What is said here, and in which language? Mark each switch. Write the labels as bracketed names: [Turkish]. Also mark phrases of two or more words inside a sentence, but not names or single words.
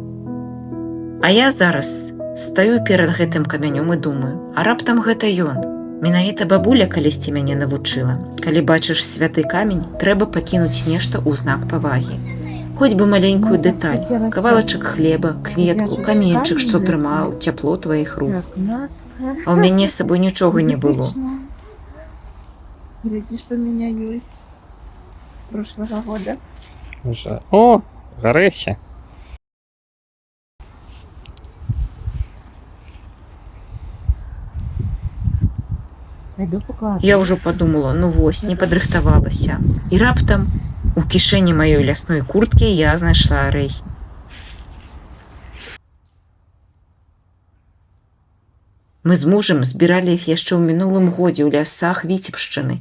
[Belarusian] А я зараз стаю перад гэтым камянём і думаю, а раптам гэта ён, Менавіта бабуля калісьці мяне навучыла. Калі бачыш святы камень, трэба пакінуць нешта ў знак павагі. Хоць бы маленькую дэталь, кавалачак хлеба, кветку, каменьчык, што трымаў, цяпло тваіх рук. [Russian] Как нас. [Belarusian] А ў мяне з сабой нічога не было. [Russian] Гляди, что у меня есть с прошлого года. Уже. О, гарэхі. Пойду покладу. [Belarusian] Я ўжо падумала, ну вось, не падрыхтавалася. І раптам у кішэні маёй лясной курткі я знайшла арэхі. Мы з мужам збіралі іх яшчэ ў мінулым годзе ў лясах Віцебшчыны.